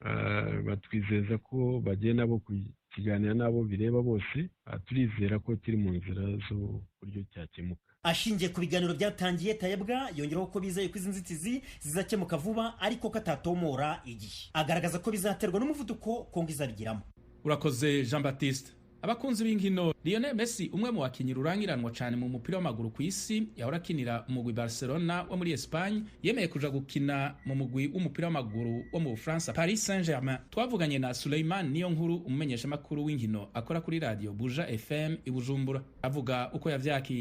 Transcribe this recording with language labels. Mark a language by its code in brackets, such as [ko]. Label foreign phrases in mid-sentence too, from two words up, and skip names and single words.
[rw] Batwizeza ko bagenda bo kukiganira n'abo bireba bose. Turizera ko kiri mu nzira zo buryo cyakemuka. Ashingiye ku biganiro byatangiye, Tayebwa yongeraho ko bizeye ko izi nzitizi zizakemuka vuba, ariko ko atatomora igihe. Agaragaza ko bizaterwa n'umuvuduko Kongo izabigiramo. Urakoze Jean Baptiste. [rn] Abakunzi b'inkino, Lionel Messi, umwe mu bakinyi rurangiranwa cyane mu mupira w'amaguru ku isi, yahora akinira umugwi Barcelona wo muri Espagne, yemeye kuja gukina mu mugwi w'umupira w'amaguru wo mu Bufaransa Paris Saint-Germain. Twavuganye na Suleiman Niyonkuru, umumenyesha makuru w'inkino akora kuri radio Buja FM i Bujumbura, avuga uko yavyakiye.